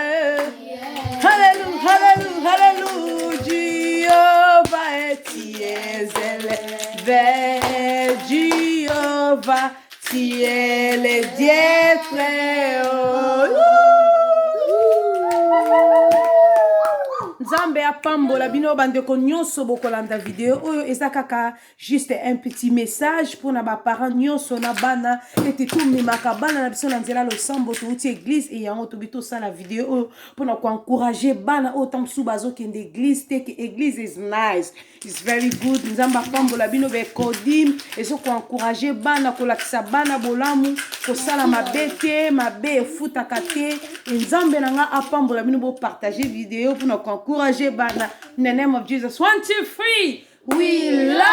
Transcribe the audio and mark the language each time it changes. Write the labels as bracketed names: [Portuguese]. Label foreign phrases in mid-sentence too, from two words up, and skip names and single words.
[English] Hallelujah, hallelujah, hallelujah, Jehovah. Tiezele ve Jehovah. Tiele diefre. [Lingala] nzambe apambola bino bandeko nyonso bokolanda video oyo eza kaka [French] juste un petit message pour [Lingala] na baparent nyonso na bana ete tomemaka bana na biso na nzela losambo touti église e yango tobi tosala video oyo mpona koencourage bana oyo ntango mosusu bazokende église te ke église [English] is nice, is very good. [Lingala] Nzambe apambola bino bekodim ezo koencourage bana kolakisa bana bolamu kosala mabe te mabe efutaka te. Nzambe nanga apambola bino bopartage video mpona koencourage bana. [English] In the name of Jesus, 1, 2, 3, we